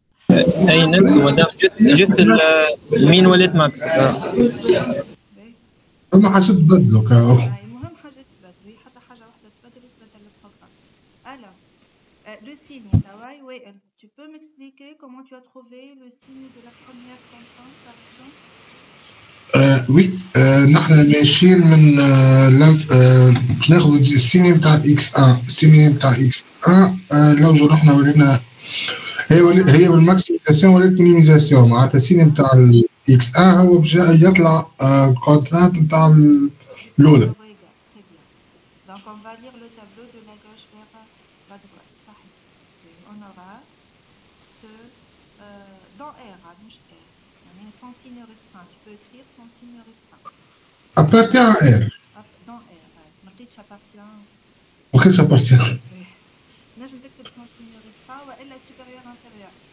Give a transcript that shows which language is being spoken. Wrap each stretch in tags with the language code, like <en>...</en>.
<ar>اي نفسه مادام جبت المين ولات ماكس. باهي. فما حاجة تبدلوا كاو. المهم حاجة تبدل، حتى حاجة واحدة تبدل البروغرام.</ar> <fr>Alors, le signe, Wael, tu peux m'expliquer comment tu as trouvé le signe de la première contrainte, par exemple?</fr> <ar>وي نحن ماشيين من باش ناخذ السيني نتاع اكس 1. السيني نتاع اكس 1 لو رحنا ولينا هي بالماكسيميزاسيون ولات مينيميزاسيون. معناتها السيني نتاع الاكس 1 هو باش يطلع كونترانت نتاع الاولى.</ar> <fr>Très bien. Donc on va lire le tableau de la gauche vers la droite. On aura ce dans R, مش R. On est sans signe restreint. Tu peux écrire sans signe restreint. Appartient à R. Dans R.</fr> <ar>ما لقيتش appartient. ما لقيتش appartient. نجم تكتب</ar> <fr>sans signe restreint والا supérieur inférieur.</fr>